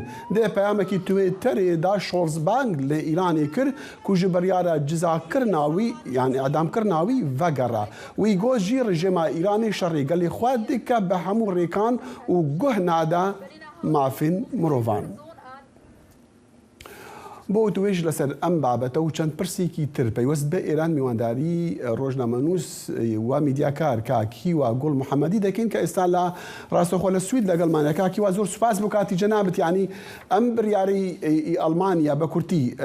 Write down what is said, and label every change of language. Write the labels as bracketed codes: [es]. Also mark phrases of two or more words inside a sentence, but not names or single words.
[ku] Dê peyamekî Twitterê da Scholz bang li Îranê kir ku ji biryara cizakirina wî yani îdamkirina wî vegera. Wî got jî rejima Îranê şerê gelê xwe dike bi hemû rêkan û guh nada mafên mirovan. [ckb] بۆ توێژ لەسەر ئەم بابەتە و چەند پرسێکی تر پەیوەست بە ئێران میوانداری ڕۆژنامەنووس و میدیاکار کاکیوا گوڵ محەممەدی دەکەین کە ئێستا لە ڕاستەخۆ لە سوید لەگەڵمانە کاکیوا زۆر سوپاس بۆ کاتی جەنابەت ینی ئەم بڕیاری ئەڵمانیا بە کورتی